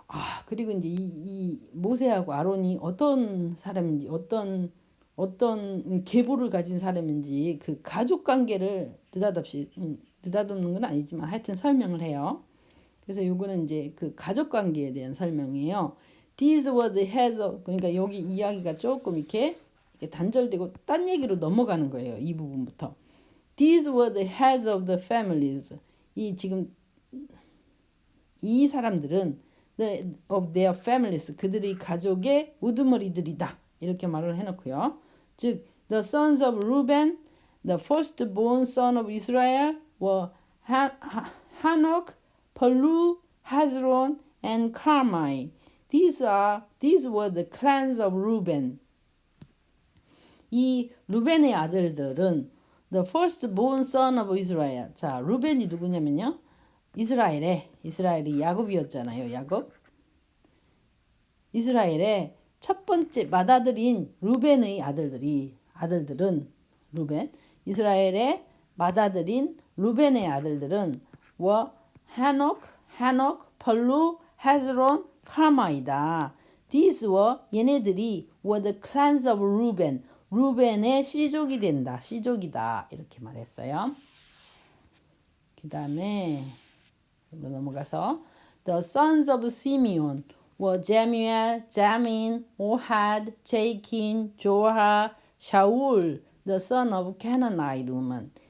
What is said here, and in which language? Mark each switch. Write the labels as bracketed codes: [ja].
[ko] 아, 그리고 이제 이 모세하고 아론이 어떤 사람인지, 어떤 계보를 가진 사람인지 그 가족 관계를 느닷없는 건 아니지만 하여튼 설명을 해요. 그래서 요거는 이제 그 가족 관계에 대한 설명이에요. [en] These were the heads of, [ko] 그러니까 여기 이야기가 조금 이렇게 단절되고 딴 얘기로 넘어가는 거예요. 이 부분부터. [en] These were the heads of the families. [ko] 이 지금 이 사람들은 [en] of their families [ko] 그들의 가족의 우두머리들이다 이렇게 말을 해놓고요. [en] 즉 the sons of Reuben, the firstborn son of Israel were Hanok, Palu, Hezron, and Carmi. These were the clans of Reuben. [ko] 이 루벤의 아들들은 [en] the firstborn son of Israel. [ko] 자, 루벤이 누구냐면요. 이스라엘이 야곱이었잖아요. 야곱. 이스라엘의 첫 번째 맏아들인 루벤의 아들들은 루벤. 이스라엘의 맏아들인 루벤의 아들들은 하녹, 펄루, 헤즈론, 카마이다. [en] These [ko] 얘네들이 [en] were the clans of Reuben. [ko] 루벤의 씨족이 된다. 씨족이다. 이렇게 말했어요. [en] 그 다음에 넘어가서 The sons of Simeon were Jemuel, Jamin, Ohad, Jachin, Joah, Shaul, the son of Canaanite woman.